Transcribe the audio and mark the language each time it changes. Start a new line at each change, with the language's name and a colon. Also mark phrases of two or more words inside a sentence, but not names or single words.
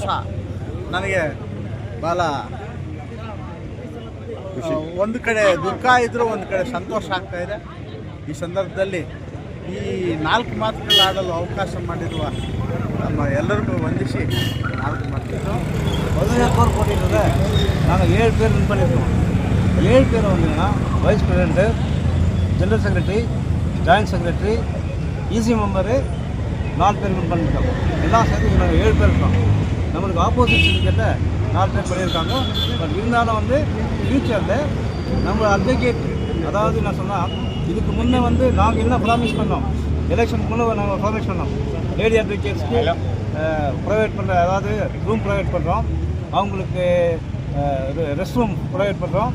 Kannada: ನನಗೆ ಭಾಳ ಒಂದು ಕಡೆ ದುಃಖ ಇದ್ದರೂ ಒಂದು ಕಡೆ ಸಂತೋಷ ಆಗ್ತಾಯಿದೆ. ಈ ಸಂದರ್ಭದಲ್ಲಿ ಈ 4 ಮಾತುಗಳಾಡಲು ಅವಕಾಶ ಮಾಡಿರುವ ನಮ್ಮ ಎಲ್ಲರಿಗೂ ವಂದಿಸಿ 4 ಮಾತು ಮೊದಲನೇ ಕೋರ್ ಕೊಟ್ಟಿದ್ರೆ
Tamil: நாங்கள் 7 பேர் வின் பண்ணியிருக்கோம். 7 பேர் வந்தீங்கன்னா
English: vice president, general secretary, joint secretary, EC member
Tamil: 4 பேர் வின் பண்ணியிருக்காங்க. எல்லாம் சேர்த்து நாங்கள் 7 பேர் இருக்கோம். நம்மளுக்கு
English: opposite syndicate
Tamil: 4 பேர் பண்ணியிருக்காங்க. பட் இருந்தாலும் வந்து ஃப்யூச்சரில் நம்ம அட்வொகேட், அதாவது நான் சொன்னால் இதுக்கு முன்னே வந்து நாங்கள் என்ன ப்ராமிஸ் பண்ணோம், எலெக்ஷனுக்கு முன்னே நாங்கள் ப்ராமிஸ் பண்ணோம்
English: lady advocates
Tamil: ப்ரொவைட் பண்ணுற, அதாவது ரூம் ப்ரொவைட் பண்ணுறோம், அவங்களுக்கு
English: rest room
Tamil: ப்ரொவைட் பண்ணுறோம்.